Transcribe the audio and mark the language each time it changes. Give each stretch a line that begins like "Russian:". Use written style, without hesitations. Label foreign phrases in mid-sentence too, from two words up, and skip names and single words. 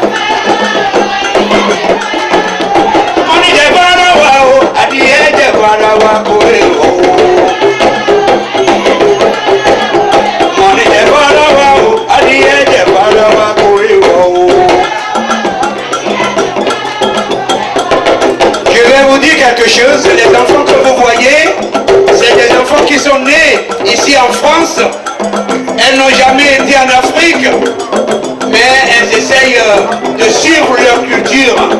Yoruba: Mo ní jẹ farawa o, adìyẹ jẹ farawa kò lè rọ̀ o. Mo ní jẹ farawa o, adìyẹ jẹ farawa kò lè rọ̀ o.
French: Je vais vous dire quelque chose, les enfants que vous voyez, c'est des enfants qui sont nés ici en France. Elles n'ont jamais été en Afrique, mais elles essayent de suivre leur culture.